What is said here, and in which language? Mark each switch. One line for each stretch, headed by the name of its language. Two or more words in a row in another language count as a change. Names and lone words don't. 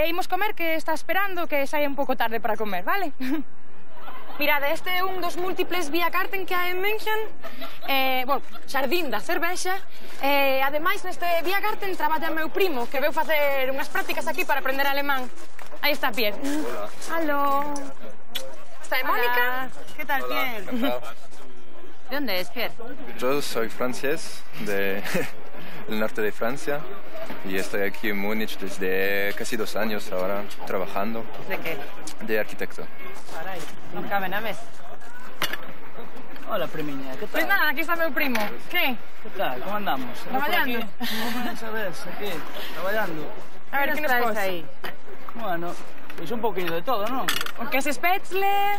Galician: E imos comer, que está esperando que saia un pouco tarde para comer, vale? Mirade, este é un dos múltiples Biergarten que hai en München. Xardín da cervexa. Ademais, neste Biergarten traballa meu primo, que veu facer unhas prácticas aquí para aprender alemán. Aí está Pierre.
Spanish: Hola. Aló. Está Mónica. ¿Qué tal, Pierre? ¿De dónde es, Pierre? Yo soy francés, del norte de Francia, y estoy aquí en Múnich desde casi 2 años ahora, trabajando. ¿De qué? De arquitecto.
Galician: Carai, non cabe na mesa.
Spanish: Hola, primiña, ¿qué tal?
Galician: Pois nada, aquí está meu primo. Que?
Spanish: ¿Qué tal? ¿Cómo andamos?
Galician: Traballando. Esa vez, aquí, traballando. A ver, que nos traes pos? aí? Bueno, pois un pouquinho de todo, non? O queso spätzle,